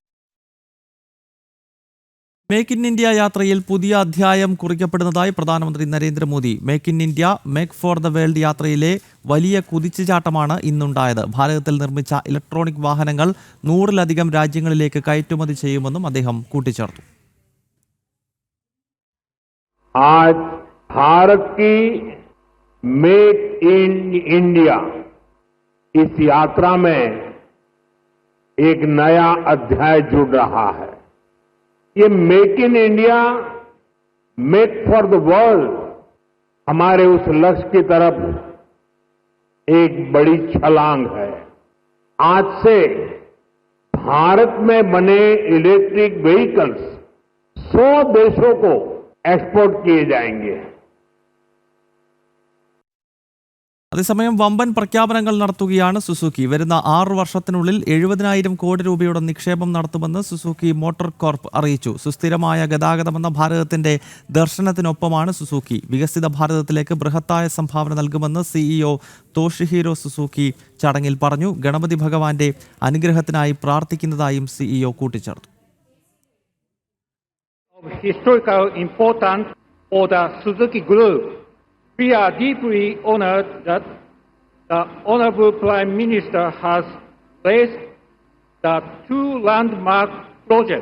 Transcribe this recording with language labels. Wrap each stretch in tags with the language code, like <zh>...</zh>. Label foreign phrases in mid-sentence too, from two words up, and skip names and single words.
<ml>മേക്ക് ഇൻ ഇന്ത്യ യാത്രയിൽ പുതിയ അധ്യായം കുറിക്കപ്പെടുന്നതായി പ്രധാനമന്ത്രി നരേന്ദ്രമോദി. മേക്ക് ഇൻ ഇന്ത്യ, മേക്ക് ഫോർ ദ വേൾഡ് യാത്രയിലെ വലിയ കുതിച്ചുചാട്ടമാണ് ഇന്നുണ്ടായത്. ഭാരതത്തിൽ നിർമ്മിച്ച ഇലക്ട്രോണിക് വാഹനങ്ങൾ 100ലധികം രാജ്യങ്ങളിലേക്ക് കയറ്റുമതി ചെയ്യുമെന്നും അദ്ദേഹം കൂട്ടിച്ചേർത്തു.</ml> <hi>आज भारत की मेक इन इंडिया इस यात्रा में एक नया अध्याय जुड़ रहा है. ये मेक इन इंडिया, मेक फॉर द वर्ल्ड हमारे उस लक्ष्य की तरफ एक बड़ी छलांग है. आज से भारत में बने</hi> <en>electric vehicles</en> <hi>100 देशों को एक्सपोर्ट किए जाएंगे.</hi> <ml>അതേസമയം വമ്പൻ പ്രഖ്യാപനങ്ങൾ നടത്തുകയാണ് സുസുക്കി. വരുന്ന 6 വർഷത്തിനുള്ളിൽ 70,000 കോടി രൂപയുടെ നിക്ഷേപം നടത്തുമെന്ന് സുസുക്കി മോട്ടോർ കോർപ്പ് അറിയിച്ചു. സുസ്ഥിരമായ ഗതാഗതമെന്ന ഭാരതത്തിന്റെ ദർശനത്തിനൊപ്പമാണ് സുസുക്കി. വികസിത ഭാരതത്തിലേക്ക് ബൃഹത്തായ സംഭാവന നൽകുമെന്ന് CEO തോഷിഹിരോ സുസുക്കി ചടങ്ങിൽ പറഞ്ഞു. ഗണപതി ഭഗവാന്റെ അനുഗ്രഹത്തിനായി പ്രാർത്ഥിക്കുന്നതായും CEO കൂട്ടിച്ചേർത്തു.</ml> <en>Historical importance for the Suzuki Group. We are deeply honored that the Honorable Prime Minister has placed the 2 landmark projects.</en>